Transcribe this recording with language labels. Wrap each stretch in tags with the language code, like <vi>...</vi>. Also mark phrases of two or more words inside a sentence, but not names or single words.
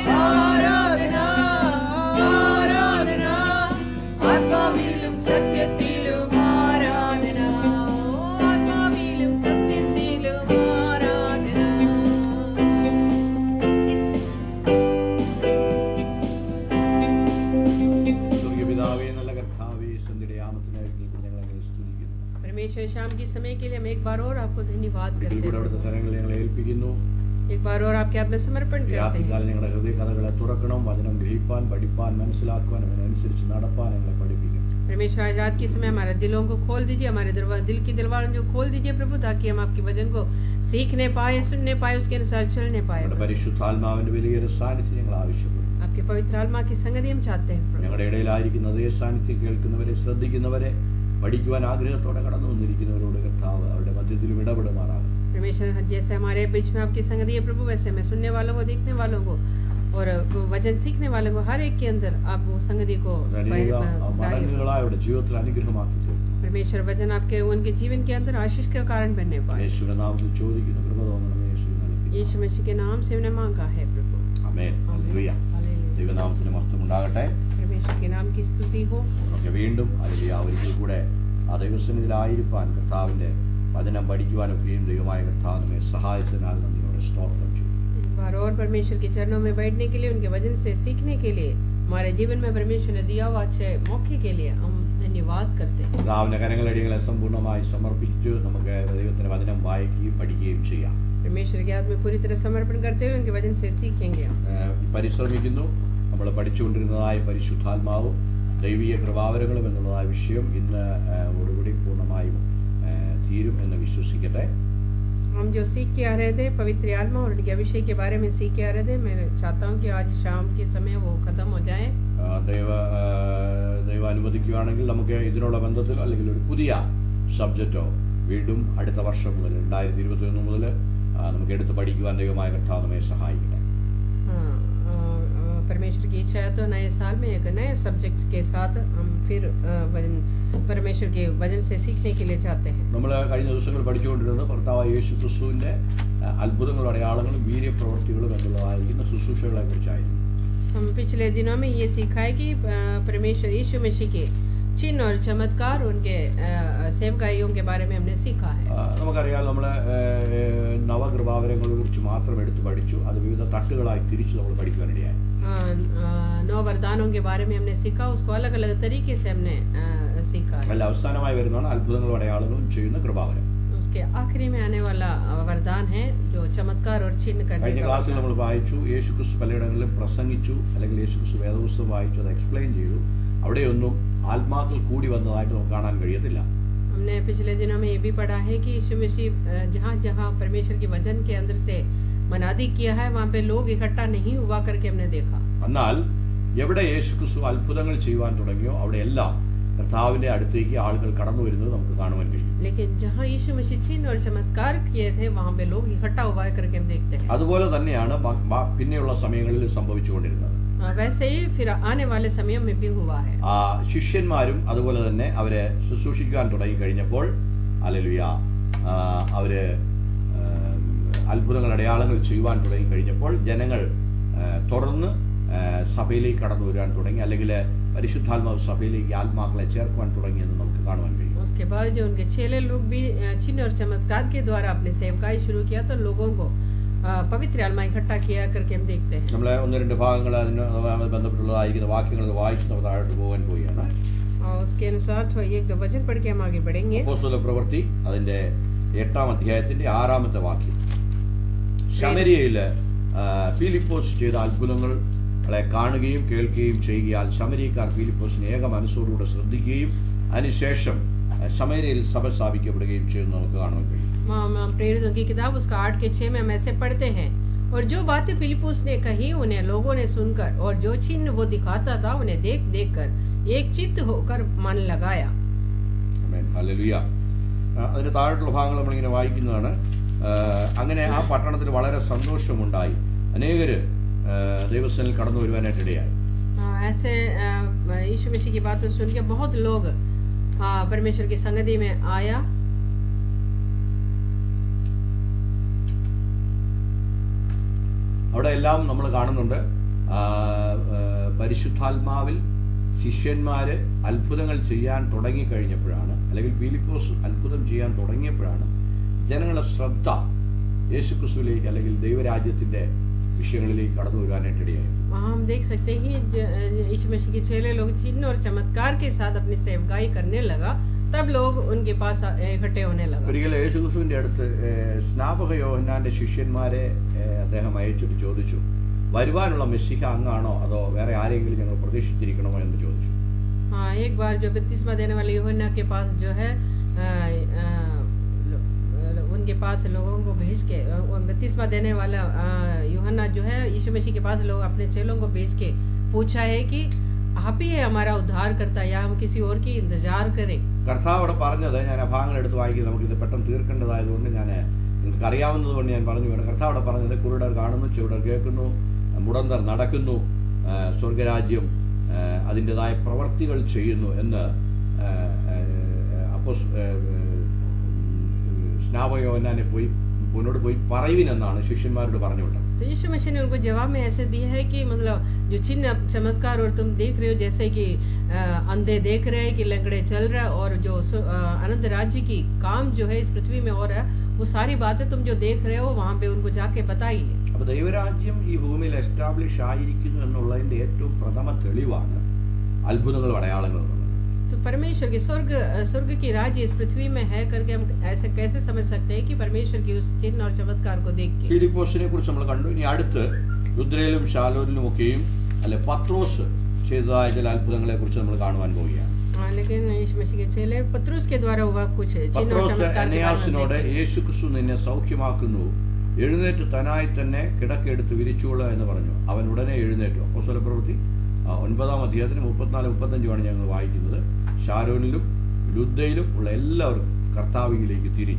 <ml>ആരാധന, ആരാധന, ആത്മാവിലും സത്യത്തിലും ആരാധന, ആത്മാവിലും സത്യത്തിലും ആരാധന. സ്വർഗപിതാവേ, നല്ല കർത്താവേ, സന്ധ്യയുടെ യാമത്തിനായി ഞങ്ങൾ അങ്ങനെ സ്തുതിക്കുന്നു.</ml> <hi>परमेश्वर शाम के समय के लिए हम एक बार और आपको धन्यवाद</hi> <ml>ഒരിക്കൽ</ml> <hi>करते</hi> <ml>കൂടെ</ml> <hi>हैं,</hi> <ml>അവിടുത്തെ സ്ഥലങ്ങൾ ഞങ്ങളെ ഏൽപ്പിക്കുന്നു.</ml> <hi>एक बार और आपके हाथ में समर्पण करते हैं.</hi> <ml>രാത്രികാലം ഞങ്ങളുടെ ഹൃദയകഥകളെ തുറക്കണം, വചനം ഗ്രഹിപ്പാൻ, പഠിപ്പാൻ, മനസ്സിലാക്കുവാൻ, അതിനനുസരിച്ച് നടപ്പാൻ ഞങ്ങളെ പഠിപ്പിക്കണം.</ml> <hi>परमेश्वर आज रात के समय हमारे दिलों को खोल दीजिए, हमारे दिल की दरवाज़ों को खोल दीजिए प्रभु, ताकि हम आपके वचन को सीखने पाए, सुनने पाए, उसके अनुसार चलने पाए.</hi> <ml>ഞങ്ങളുടെ പരിശുദ്ധാത്മാവിന്റെ വലിയൊരു സാന്നിധ്യം ഞങ്ങൾ ആവശ്യപ്പെടുന്നു.</ml> <hi>आपके पवित्र आत्मा की संगति हम चाहते हैं प्रभु.</hi> <ml>ഞങ്ങളുടെ ഇടയിലായിരിക്കുന്ന അതേ സാന്നിധ്യം കേൾക്കുന്നവരെ, ശ്രദ്ധിക്കുന്നവരെ, പഠിക്കുവാൻ ആഗ്രഹത്തോടെ കടന്നു വന്നിരിക്കുന്നവരോട് കർത്താവ് അവരുടെ മധ്യത്തിലും ഇടപെടുമാറാകും.</ml> <hi>परमेश्वर जैसे हमारे बीच में आपकी संगति है प्रभु, वैसे मैं सुनने वालों को, देखने वालों को और वचन सीखने वालों को, हर एक के अंदर आप वो संगति को</hi> <ml>അനേക</ml> <hi>डालिए.</hi> <ml>മടങ്ങുകളായ അവരുടെ ജീവിതത്തിൽ അനുഗ്രഹമാക്കി തീർന്നു.</ml> <hi>परमेश्वर वचन आपके उनके जीवन के अंदर आशीष का कारण बनने पाए.</hi> <ml>യേശുവിന്റെ നാമത്തിൽ ചോദിക്കുന്നു, കൃപ തോന്നണമേ യേശുവിൻ നൽകി.</ml> <hi>यीशु मसीह के नाम से उन्हें मांगा है प्रभु.</hi> <ml>ആമേൻ. ഹല്ലേലൂയ.</ml> <hi>हालेलुया.</hi> <ml>ദൈവനാമത്തിന് മഹത്വം ഉണ്ടാകട്ടെ.</ml> <hi>परमेश्वर के नाम की स्तुति हो.</hi> <ml>നമുക്ക് വീണ്ടും ഹല്ലേലൂയ ഒരിക്കൽ കൂടെ ആ ദൈവസന്നിധിയിലായിരിക്കാൻ, കർത്താവിന്റെ വചനം പഠിക്കുവാനൊക്കെയും ദൈവമായ കർത്താവ് നമ്മെ സഹായിച്ചതിനാൽ നന്ദിയോടെ സ്തോത്രം ചെയ്യും.</ml> <hi>एक बार और परमेश्वर के चरणों में बैठने के लिए, उनके वचन से सीखने के लिए, हमारे जीवन में परमेश्वर ने दिया हुआ अच्छे मौके के लिए हम धन्यवाद करते हैं.</hi> <ml>കർത്താവിന്റെ കരങ്ങളടികളെ സമ്പൂർണ്ണമായി സമർപ്പിച്ച് നമുക്ക് ദൈവത്തിന്റെ വചനം വായിക്കുകയും പഠിക്കുകയും ചെയ്യാം.</ml> <hi>परमेश्वर के हाथ में पूरी तरह समर्पण करते हुए उनके वचन से सीखेंगे हम.</hi> <ml>പരിശ്രമിക്കുന്നു. നമ്മൾ പഠിച്ചുകൊണ്ടിരുന്നതായ പരിശുദ്ധാത്മാവും ദൈവീയ കൃപാവരങ്ങളും എന്നുള്ളതായ വിഷയം ഇന്ന് ഓടുകൂടി പൂർണ്ണമായും തീരും എന്ന് വിശ്വസിക്കട്ടെ.</ml> <hi>हम जो सीख के आ रहे थे पवित्र आत्मा और उनके अभिषेक के बारे में सीख के आ रहे थे, मैं चाहता हूँ कि आज शाम के समय वो खत्म हो जाए.</hi> <ml>ദൈവം അനുവദിക്കുകയാണെങ്കിൽ നമുക്ക് ഇതിനുള്ള ബന്ധത്തിലോ അല്ലെങ്കിൽ ഒരു പുതിയ സബ്ജക്റ്റോ വീണ്ടും അടുത്ത വർഷം മുതൽ 2021 മുതൽ നമുക്ക് എടുത്ത് പഠിക്കുവാൻ ദൈവമായ കർത്താവ് നമ്മെ സഹായിക്കട്ടെ.</ml> <hi>परमेश्वर की इच्छा है तो नए साल में एक नए सब्जेक्ट के साथ हम फिर परमेश्वर के वचन से सीखने के लिए चाहते हैं.</hi> <ml>നമ്മൾ കഴിഞ്ഞ ദിവസങ്ങൾ പഠിച്ചുകൊണ്ടിരുന്നത് കർത്താവായ യേശു ക്രിസ്തുവിന്റെ അത്ഭുതങ്ങളും അടയാളങ്ങളും വീര്യപ്രവൃത്തികളും എന്നുള്ളതായിരിക്കുന്ന ശുശ്രൂഷകളെ കുറിച്ചായിരുന്നു.</ml> <hi>हम पिछले दिनों में ये सीखा है कि परमेश्वर यीशु मसीह के चिन्ह और चमत्कार, उनके सेवकाइयों के बारे में हमने सीखा है.</hi> <ml>നമുക്കറിയാം, നമ്മൾ നവകൃപാവരങ്ങളെ കുറിച്ച് മാത്രം എടുത്ത് പഠിച്ചു. അത് വിവിധ തട്ടുകളായി തിരിച്ച് നമ്മൾ പഠിക്കാനിടയായി.</ml> <hi>9 वरदानों के बारे में हमने सीखा, उसको अलग अलग तरीके से हमने सीखा है.</hi> <ml>അല്ല, അവസാനമായി വരുന്നതാണ് അത്ഭുതങ്ങളും അടയാളങ്ങളും ചെയ്യുന്ന കൃപാവരം.</ml> <hi>उसके आखिरी में आने वाला वरदान है जो चमत्कार और चिन्ह करने</hi> <ml>കഴിഞ്ഞ</ml> <hi>का.</hi> <ml>ക്ലാസ്സിൽ നമ്മൾ വായിച്ചു, യേശു ക്രിസ്തു പലയിടങ്ങളിലും പ്രസംഗിച്ചു, അല്ലെങ്കിൽ യേശു ക്രിസ്തു വേദപുസ്തകം വായിച്ചു, അത് എക്സ്പ്ലെയിൻ ചെയ്തു. അവിടെയൊന്നും ആത്മാക്കൾ കൂടി വന്നതായിട്ട് നമുക്ക് കാണാൻ കഴിയത്തില്ല.</ml> <hi>हमने पिछले दिनों में ये भी पढ़ा है कि यीशु मसीह जहाँ जहाँ परमेश्वर के वचन के अंदर से मनादी किया है, वहाँ पे लोग इकट्ठा नहीं हुआ करके हमने देखा.</hi> <ml>എന്നാൽ എവിടെ യേശു ക്രിസ്തു അത്ഭുതങ്ങൾ ചെയ്യുവാൻ തുടങ്ങിയോ അവിടെയെല്ലാം കർത്താവിന്റെ അടുത്തേക്ക് ആളുകൾ കടന്നു വരുന്നത് നമുക്ക് കാണുവാൻ കഴിയും.</ml> <hi>लेकिन जहाँ यीशु मसीह चिन्ह और चमत्कार किए थे, वहाँ पे लोग इकट्ठा हुआ करके हम देखते हैं.</hi> <ml>അതുപോലെ തന്നെയാണ് പിന്നെയുള്ള സമയങ്ങളിൽ സംഭവിച്ചുകൊണ്ടിരുന്നത്.</ml> <hi>वैसे ही फिर आने वाले समय में भी हुआ है.</hi> <ml>ശിഷ്യന്മാരും അതുപോലെ തന്നെ അവരെ ശുശ്രൂഷിക്കാൻ തുടങ്ങി കഴിഞ്ഞപ്പോൾ, ഹല്ലേലൂയ, അവര് അത്ഭുതങ്ങൾ അടയാളങ്ങൾ ചെയ്യുവാൻ തുടങ്ങി കഴിഞ്ഞപ്പോൾ ജനങ്ങൾ തുടർന്ന് സഭയിലേക്ക് കടന്നു വരാൻ തുടങ്ങി, അല്ലെങ്കിൽ പരിശുദ്ധാത്മാവ് സഭയിലേക്ക് ആത്മാക്കളെ ചേർക്കുവാൻ തുടങ്ങിയെന്ന് നമുക്ക് കാണുവാൻ കഴിയും.</ml> <hi>उसके बाद जो उनके चेले लोग भी चिन्ह और चमत्कार के द्वारा अपने सेवकाई शुरू किया, तो लोगों को पवित्र आत्मा इकट्ठा किया करके हम देखते हैं.</hi> <ml>നമ്മൾ 1-2 ഭാഗങ്ങൾ അതിന് ബന്ധപ്പെട്ടുള്ളതായിരിക്കുന്ന വാക്യങ്ങൾ വായിച്ച് നമ്മൾ താഴോട്ട് പോകാൻ പോവുകയാണ്.</ml> <hi>और उसके अनुसार थोड़ा एक दो वचन पढ़ के हम आगे बढ़ेंगे.</hi> <ml>അപ്പോസ്തല പ്രവൃത്തി അതിന്റെ 8-ാം അധ്യായത്തിന്റെ 6-ാമത്തെ വാക്യം. ശമരിയയില് ഫിലിപ്പോസ് ചെയ്ത അത്ഭുതങ്ങളെ കാണുകയും കേൾക്കുകയും ചെയ്യുകയാൽ ശമരിയക്കാർ ഫിലിപ്പോസിനെ ഏക മനസ്സോടുകൂടെ ശ്രദ്ധിക്കുകയും അതിനുശേഷം ശമരിയയിൽ സഭ സ്ഥാപിക്കപ്പെടുകയും ചെയ്യുന്നു നമുക്ക് കാണുവാൻ കഴിയും.</ml> <hi>प्रेरितों की किताब उसका 8 के 6 में हम ऐसे पढ़ते हैं, और जो बातें फिलिपुस ने कही उन्हें लोगों ने सुनकर और जो चिन्ह वो दिखाता था उन्हें देख देख कर एक चित्त होकर मन लगाया.</hi> <ml>ആമേൻ. ഹല്ലേലൂയ. അതിന്റെ താഴോട്ടുള്ള ഭാഗങ്ങൾ നമ്മളിങ്ങനെ വായിക്കുന്നതാണ്. അങ്ങനെ ആ പട്ടണത്തിൽ വളരെ സന്തോഷമുണ്ടായി. അനേകര് ദൈവസന്നിധിയിൽ കടന്നു വരുവാനായിട്ട് ഇടയായി.</ml> <hi>ऐसे यीशु मसीह की बातें सुन के बहुत लोग परमेश्वर की संगति में आया.</hi> <ml>അവിടെ എല്ലാം നമ്മൾ കാണുന്നുണ്ട്. പരിശുദ്ധാത്മാവിൽ ശിഷ്യന്മാര് അത്ഭുതങ്ങൾ ചെയ്യാൻ തുടങ്ങിക്കഴിഞ്ഞപ്പോഴാണ്, അല്ലെങ്കിൽ ഫിലിപ്പോസ് അത്ഭുതം ചെയ്യാൻ തുടങ്ങിയപ്പോഴാണ് ജനങ്ങളുടെ ശ്രദ്ധ യേശുക്രിസ്തുവിലേക്ക് അല്ലെങ്കിൽ ദൈവരാജ്യത്തിന്റെ വിഷയങ്ങളിലേക്ക് കടന്നു വരുവാനായിട്ട് ഇടയായി.</ml> <hi>वहाँ हम देख सकते हैं कि यीशु मसीह के चेले लोग चिन्ह और चमत्कार के साथ अपनी सेवकाई करने लगा, तब लोग उनके पास इकट्ठे होने लगा.</hi> <ml>ഒരിക്കൽ യേശുക്രിസ്തുവിന്റെ അടുത്ത് സ്നാപക യോഹന്നാന്റെ ശിഷ്യന്മാരെ അദ്ദേഹം അയച്ചിട്ട് ചോദിച്ചു, വരുവാനുള്ള മെസ്സിഹ അങ്ങാണോ അതോ വേറെ ആരെങ്കിലും ഞങ്ങൾ പ്രതീക്ഷിച്ചിരിക്കണമോ എന്ന് ചോദിച്ചു.</ml> <hi>हाँ, एक बार जो बपतिस्मा देने वाले यूहन्ना के पास जो है उनके पास लोगों को भेज के बपतिस्मा देने वाला यूहन्ना जो है यीशु मसीह के पास लोग अपने चेलों को भेज के पूछा है कि आप ही है हमारा उद्धार करता या हम किसी और की इंतजार करें.</hi> <ml>കർത്താവ് അവിടെ പറഞ്ഞത്, ഞാൻ ആ ഭാഗങ്ങൾ എടുത്ത് വായിക്കുന്നത് നമുക്കിത് പെട്ടെന്ന് തീർക്കേണ്ടതായതുകൊണ്ട് ഞാൻ നിങ്ങൾക്ക് അറിയാവുന്നത് കൊണ്ട് ഞാൻ പറഞ്ഞു വേണം. കർത്താവ് അവിടെ പറഞ്ഞത്, കുരുടർ കാണുന്നു, ചെവിടർ കേൾക്കുന്നു, മുടന്തർ നടക്കുന്നു, സ്വർഗരാജ്യം അതിൻ്റെതായ പ്രവർത്തികൾ ചെയ്യുന്നു എന്ന് സ്നാപക യോഹന്നാനെ മുന്നോട്ട് പോയി പറയുവിനെന്നാണ് ശിഷ്യന്മാരോട് പറഞ്ഞു വിട്ടത്.</ml> <hi>तो यीशु मसीह ने उनको जवाब में ऐसे दिया है कि मतलब जो चिन्ह चमत्कार और तुम देख रहे हो, जैसे कि अंधे देख रहे हैं कि लंगड़े चल रहा है, और जो अनंत राज्य की काम जो है इस पृथ्वी में हो रहा है, वो सारी बातें तुम जो देख रहे हो वहाँ पे उनको जाके बताइए.</hi> <ml>അപ്പോൾ ദൈവരാജ്യം ഈ ഭൂമിയിൽ എസ്റ്റാബ്ലിഷ് ആയിരിക്കുന്നു എന്നുള്ളതിന്റെ ഏറ്റവും പ്രഥമ തെളിവാണ് അത്ഭുതങ്ങളും അടയാളങ്ങളും എന്നുള്ളത്.</ml> <hi>तो परमेश्वर की स्वर्ग की राज्य इस पृथ्वी में है करके हम ऐसे कैसे समझ सकते हैं कि परमेश्वर की उस चिन्ह और चमत्कार को देख के.</hi> <ml>ഫിലിപ്പോസിനെ കുറിച്ച് നമ്മൾ കണ്ടു. ഇനി അടുത്ത് ലുദ്രയിലും ശാലോനിലും ഒക്കെയും അല്ലെ പത്രോസ് ചെയ്തതായ ചില അത്ഭുതങ്ങളെ കുറിച്ച് നമ്മൾ കാണുവാൻ പോവുകയാണ്.</ml> <hi>लेकिन यीशु मसीह के चेले पत्रुस के द्वारा हुआ कुछ चिन्ह और चमत्कार</hi> <ml>അനയാസിനോട് യേശുക്രിസ്തു നിന്നെ സൗഖ്യമാക്കുന്നു, എഴുന്നേറ്റ് തനായി തന്നെ കിടക്കെടുത്ത് വിരിച്ചുകൊള്ളുക എന്ന് പറഞ്ഞു. അവൻ ഉടനെ എഴുന്നേറ്റു. അപ്പോസ്തല പ്രവൃത്തി 9-ാം അധ്യായത്തിന് 34-35 ഞങ്ങൾ വായിക്കുന്നത്. ഷാരോനിലും ലുദ്ദയിലും ഉള്ള എല്ലാവരും കർത്താവിലേക്ക് തിരിഞ്ഞു.</ml>